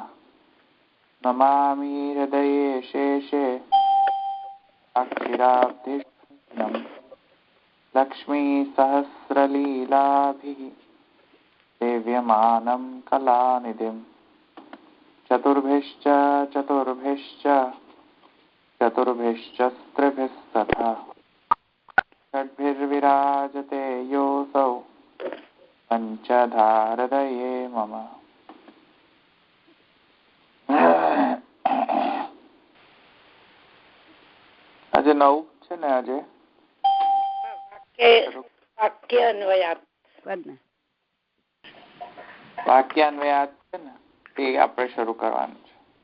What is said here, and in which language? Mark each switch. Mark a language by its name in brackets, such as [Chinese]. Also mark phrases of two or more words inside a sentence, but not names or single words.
[Sanskrit] नमामि हृदये शेषे अक्षिराब्धिशून्यम् लक्ष्मीसहस्रलीलाभिः सेव्यमानं कलानिधिम् चतुर्भिश्च स्त्रिभिस्तथा षड्भिर्विराजते योऽसौ पञ्चधाहृदये मम। [Gujarati] આજે નવું છે ને આજે વાક્યાન્વયાત છે ને તે આપણે શરૂ કરવાનું છે.